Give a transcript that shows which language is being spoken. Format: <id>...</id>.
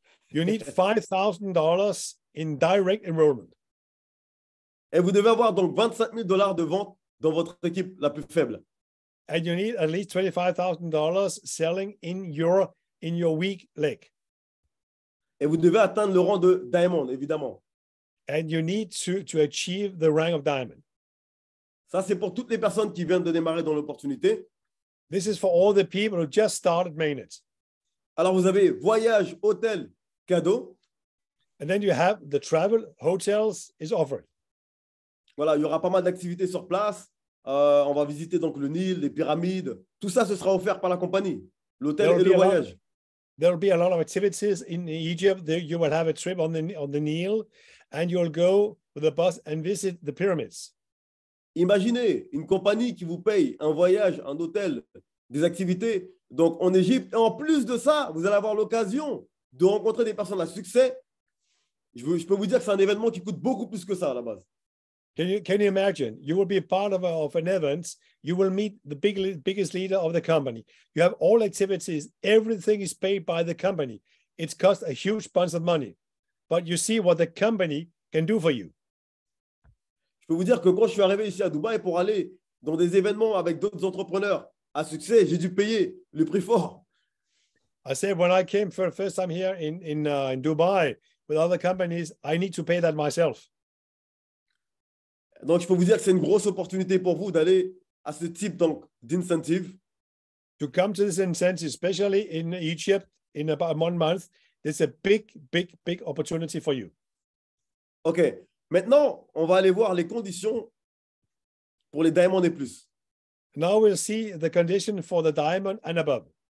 <en>You need $5,000 in direct enrollment.</en> <fr>Et vous devez avoir donc $25 000 de vente dans votre équipe la plus faible.</fr> <en>And you need at least $25,000 selling in your weak leg.</en> <fr>Et vous devez atteindre le rang de Diamond, évidemment.</fr> <en>And you need to achieve the rank of Diamond.</en> <fr>Ça, c'est pour toutes les personnes qui viennent de démarrer dans l'opportunité.</fr> <en>This is for all the people who just started Mainnet.</en> <fr>Alors, vous avez voyage, hôtel, cadeau.</fr> <en>And then you have the travel, hotels is offered.</en> <fr>Voilà, il y aura pas mal d'activités sur place. On va visiter donc le Nil, les pyramides. Tout ça, ce sera offert par la compagnie. L'hôtel et le voyage.</fr> <en>There will be a lot of activities in Egypt. There you will have a trip on the Nile, and you'll go with a bus and visit the pyramids.</en> <fr>Imaginez une compagnie qui vous paye un voyage, un hôtel, des activités donc en Égypte. Et en plus de ça, vous allez avoir l'occasion de rencontrer des personnes à succès. Je peux vous dire que c'est un événement qui coûte beaucoup plus que ça à la base.</fr> <en>Can you imagine? You will be part of an event. You will meet the biggest leader of the company. You have all activities. Everything is paid by the company. It costs a huge bunch of money. But you see what the company can do for you.</en> <fr>Je peux vous dire que quand je suis arrivé ici à Dubaï pour aller dans des événements avec d'autres entrepreneurs à succès, j'ai dû payer le prix fort.</fr> <en>I said when I came for the first time here in Dubai with other companies, I need to pay that myself.</en> <fr>Donc, je peux vous dire que c'est une grosse opportunité pour vous d'aller à ce type d'incentive.</fr> <en>To come to this incentive, especially in Egypt, in about 1 month, it's a big opportunity for you. OK.</en> <fr>Maintenant, on va aller voir les conditions pour les Diamond et plus.</fr> <en>Now we'll see the condition for the Diamond and above.</en>